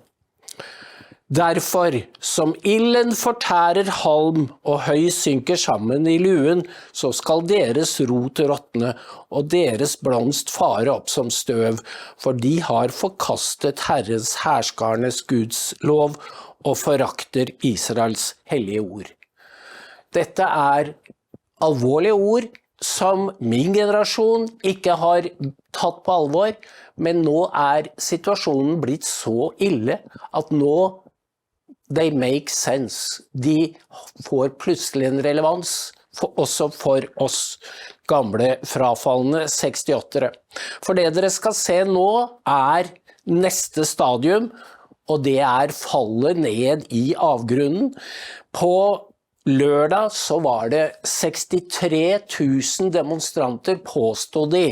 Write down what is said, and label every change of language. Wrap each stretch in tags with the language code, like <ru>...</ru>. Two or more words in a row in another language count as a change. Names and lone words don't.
<no>Derfor, som ilden fortærer halm og høy synker sammen i luen, så skal deres rot råtne og deres blomst fare opp som støv, for de har forkastet Herrens herskarnes Guds lov og forakter Israels hellige ord. Dette alvorlige ord som min generasjon ikke har tatt på alvor, men nå situasjonen blitt så ille at nå</no> <en>they make sense.</en> <no>De får plutselig en relevans, også for oss gamle frafallende 68-ere. For det dere skal se nå neste stadium, og det fallet ned i avgrunnen. På lørdag så var det 63 000 demonstranter, påstod de.</no>